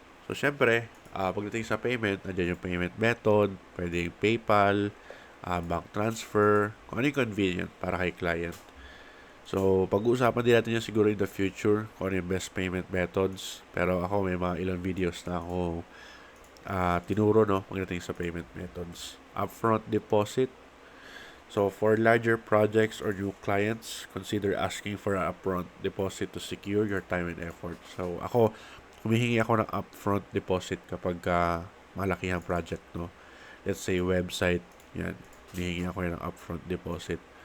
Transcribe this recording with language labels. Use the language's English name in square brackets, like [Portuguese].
[Filipino] So, syempre, pagdating sa payment, nandiyan yung payment method, pwede yung PayPal, bank transfer, kung ano yung convenient para kay client. So, pag-uusapan din natin yan siguro [English] in the future, [Filipino] kung ano yung best payment methods. Pero ako, may mga ilang videos na ako tinuro, no, pagdating sa payment methods. [English] Upfront deposit. So, for larger projects or new clients, consider asking for an upfront deposit to secure your time and effort. [Filipino] So, ako, humihingi ako ng upfront deposit kapag malaki ang project, no. [English] Let's say, website, yan. [Filipino] Humihingi ako ng [English] upfront deposit.